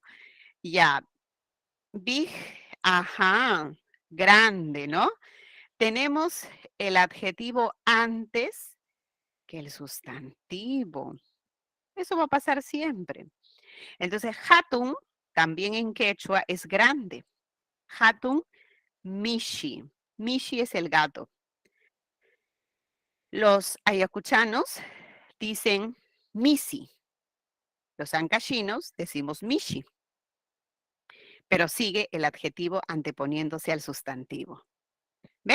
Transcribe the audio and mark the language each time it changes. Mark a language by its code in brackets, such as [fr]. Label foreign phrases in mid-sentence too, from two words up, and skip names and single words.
[es] Ya, big, ajá, grande, ¿no? Tenemos el adjetivo antes que el sustantivo. Eso va a pasar siempre. Entonces, hatun, también en quechua, es grande. [qu] Hatun, mishi. [es] Mishi es el gato. Los ayacuchanos dicen misi. Los ancachinos decimos mishi. Pero sigue el adjetivo anteponiéndose al sustantivo. ¿Ven?